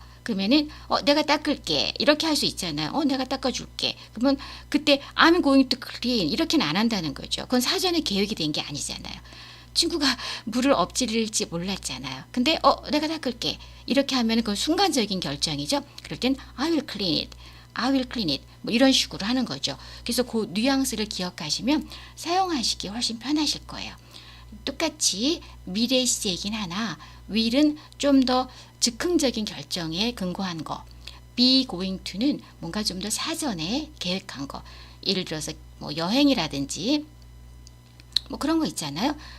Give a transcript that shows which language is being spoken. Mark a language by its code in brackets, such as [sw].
[ko] 그러면은 내가 닦을게 이렇게 할 수 있잖아요. 내가 닦아줄게. 그러면 그때 [en] I'm going to clean [ko] 이렇게는 안 한다는 거죠. 그건 사전에 계획이 된 게 아니잖아요. 친구가 물을 엎질릴지 몰랐잖아요. 근데 내가 닦을게 이렇게 하면 그건 순간적인 결정이죠. 그럴 땐 [en] I will clean it, I will clean it [ko] 뭐 이런 식으로 하는 거죠. 그래서 그 뉘앙스를 기억하시면 사용하시기 훨씬 편하실 거예요. 똑같이 미래 시제이긴 하나 will은 좀 더 즉흥적인 결정에 근거한 거, be going to는 뭔가 좀 더 사전에 계획한 거. 예를 들어서 여행이라든지 그런 거 있잖아요.